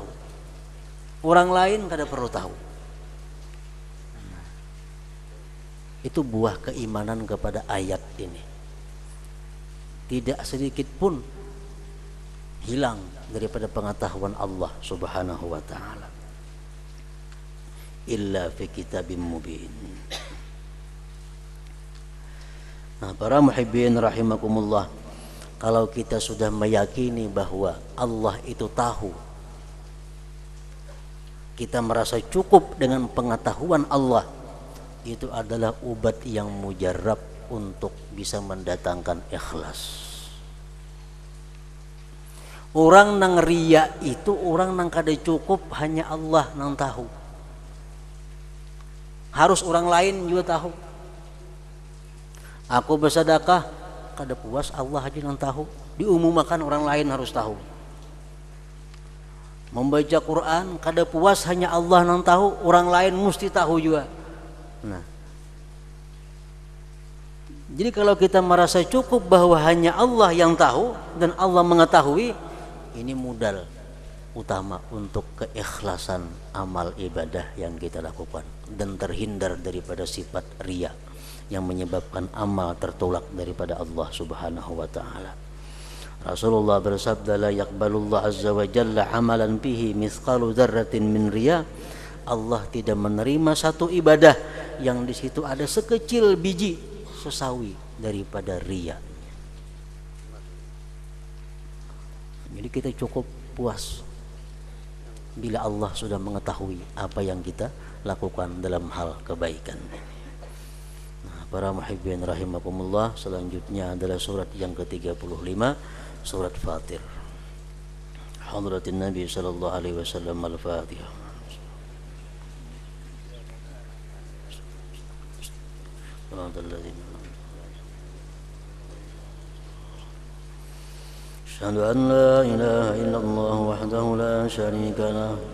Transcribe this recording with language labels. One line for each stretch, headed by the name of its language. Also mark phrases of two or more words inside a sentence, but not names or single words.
Indonesian: Orang lain kada perlu tahu. Itu buah keimanan kepada ayat ini. Tidak sedikit pun hilang daripada pengetahuan Allah
Arabic: سبحانه وتعالى. إلا في كتاب مبين.
Indonesian: Nah, para
Arabic: محبين رحمكم الله,
Indonesian: kalau kita sudah meyakini bahwa Allah itu tahu, kita merasa cukup dengan pengetahuan Allah, itu adalah obat yang mujarab untuk bisa mendatangkan ikhlas.
Banjar: Orang nang riya itu orang nang kada cukup, hanya Allah nang tahu.
Indonesian: Harus orang lain juga tahu. Aku bersedekah, kada puas, Allah aja yang tahu. Diumumkan orang lain harus tahu. Membaca Quran, kada puas, hanya Allah yang tahu, orang lain mesti tahu juga. Nah, jadi kalau kita merasa cukup bahwa hanya Allah yang tahu dan Allah mengetahui, ini modal utama untuk keikhlasan amal ibadah yang kita lakukan dan terhindar daripada sifat riya yang menyebabkan amal tertolak daripada Allah
Arabic: سبحانه وتعالى.
Indonesian: Rasulullah bersabda,
Arabic: لا يقبل الله عز وجل عملا فيه مثقال ذرة من رياء.
Indonesian: Allah tidak menerima satu ibadah yang di situ ada sekecil biji sesawi daripada riya. Jadi kita cukup puas bila Allah sudah mengetahui apa yang kita lakukan dalam hal kebaikan. Para
Arabic: محبين رحمكم الله,
Indonesian: selanjutnya adalah surat yang ke-35, surat Fatir.
Arabic: حضرة النبي صلى الله عليه وسلم، الفاتحة. أشهد أن لا إله إلا الله وحده لا شريك له.